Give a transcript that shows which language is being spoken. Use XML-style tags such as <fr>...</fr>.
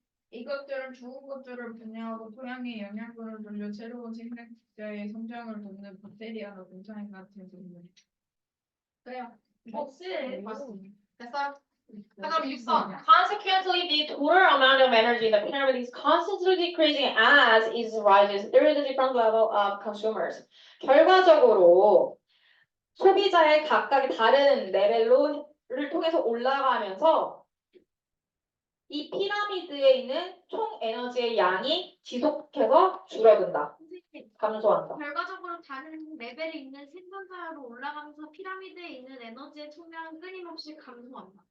<ko>이것들은 죽은 것들을 분해하고 토양에 영양분을 돌려 새로운 생명자의 성장을 돕는 박테리아나 곰팡이 같은 동물. 그래요. 맞습니다. 됐어? 그럼 6번.</ko> <en>Consequently, the total amount of energy in the pyramid is constantly decreasing as it rises through the different level of consumers.</en> <ko>결과적으로 소비자의 각각의 다른 레벨로를 통해서 올라가면서 이 피라미드에 있는 총 에너지의 양이 지속해서 줄어든다. 선생님, 감소한다. 결과적으로 다른 레벨에 있는 생산자로 올라가면서 피라미드에 있는 에너지의 총량은 끊임없이 감소한다.</ko>